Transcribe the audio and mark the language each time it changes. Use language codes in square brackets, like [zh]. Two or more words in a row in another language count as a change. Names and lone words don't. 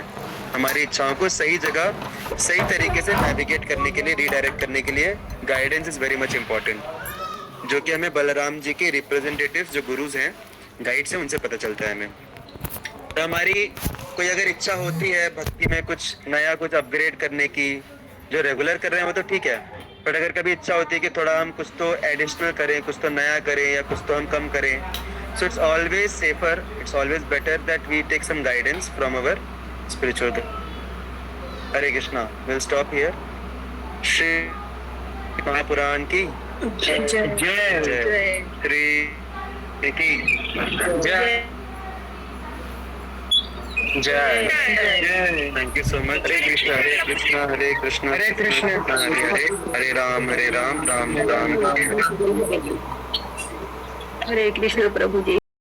[hi] हमारी इच्छाओं को सही जगह सही तरीके से नेविगेट करने के लिए, रीडायरेक्ट करने के लिए [en] guidance is very much important, [hi] जो कि हमें बलराम जी के रिप्रेजेंटेटिव्स जो गुरुज हैं, गाइड्स हैं, उनसे पता चलता है हमें। तो हमारी कोई अगर इच्छा होती है भक्ति में कुछ नया, कुछ अपग्रेड करने की, जो रेगुलर कर रहे हैं वो तो ठीक है, बट अगर कभी इच्छा होती है कि थोड़ा हम कुछ तो एडिशनल करें, कुछ तो नया करें, या कुछ तो हम कम करें, [en] so it's always safer, it's always better that we take some guidance from our spiritual guide. Hare Krishna. We'll stop here. [hi] Shri Mahapuran की जय, श्री की जय। जय [en] thank you so much [hi] हरे कृष्णा हरे कृष्णा हरे कृष्णा हरे कृष्णा हरे हरे हरे राम राम राम राम हरे हरे कृष्ण प्रभु जी